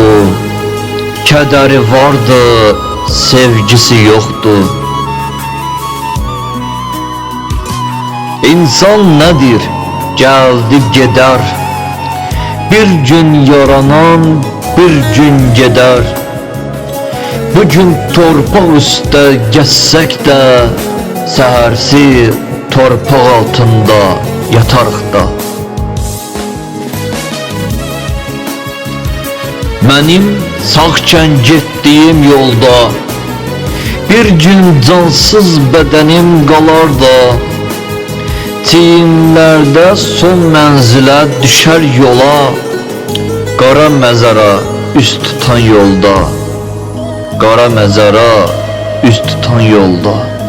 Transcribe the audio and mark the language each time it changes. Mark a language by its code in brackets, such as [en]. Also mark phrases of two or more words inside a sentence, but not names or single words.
[tr] Kederi vardı, sevgisi yoktu. İnsan nedir? Geldi gider. Bir gün yaranan bir gün gider. [az] Bugün torpaq üstə gəzsək də, səhərsi torpaq altında yatarıq da. Mənim sağkən getdiyim yolda bir gün cansız bədənim qalar da, çiyinlərdə son mənzilə düşər yola, qara məzara üst tutan yolda, qara məzara üst tutan yolda.